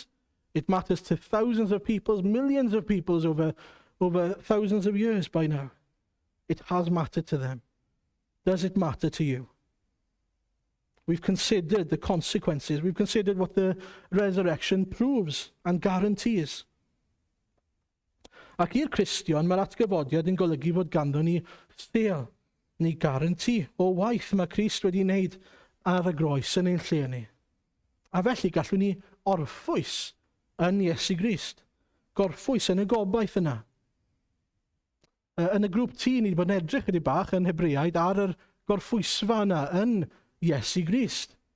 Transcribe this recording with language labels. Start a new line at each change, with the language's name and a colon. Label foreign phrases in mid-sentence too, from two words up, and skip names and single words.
English: It matters to thousands of people, millions of people over thousands of years by now. It has mattered to them. Does it matter to you? We've considered the consequences. We've considered what the resurrection proves and guarantees.
Welsh: Ac i'r Cristion, mae'r atgyfodiad yn golygu fod ganddo ni steil, neu garanti o waith mae Crist wedi wneud ar y groes yn ein lle ni. A felly gallwn ni orffwys yn Iesu Grist. Gorffwys yn y gobaith yna. Yn y grŵp T, ni wedi bod yn edrych ydy bach yn Hebreaid ar yr gorffwysfa yna yn Iesu Grist.